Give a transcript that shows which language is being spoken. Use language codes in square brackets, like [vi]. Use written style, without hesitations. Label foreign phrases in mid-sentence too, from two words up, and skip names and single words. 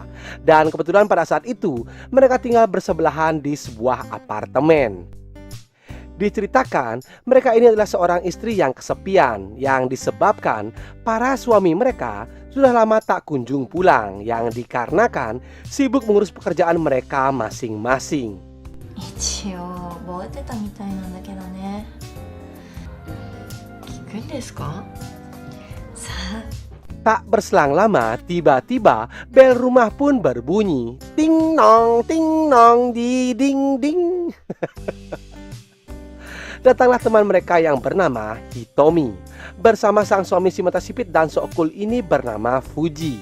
[id] Dan kebetulan pada saat itu mereka tinggal bersebelahan di sebuah apartemen. Diceritakan mereka ini adalah seorang istri yang kesepian yang disebabkan para suami mereka sudah lama tak kunjung pulang, yang dikarenakan sibuk mengurus pekerjaan mereka masing-masing. [ja] 一応覚えてたみたいなんだけどね。聞くんですか？さあ。 [id] Tak berselang lama, tiba-tiba bel rumah pun berbunyi. Ting nong, di ding ding. Datanglah teman mereka yang bernama Hitomi bersama sang suami si mata sipit dan sok-cool ini bernama Fuji.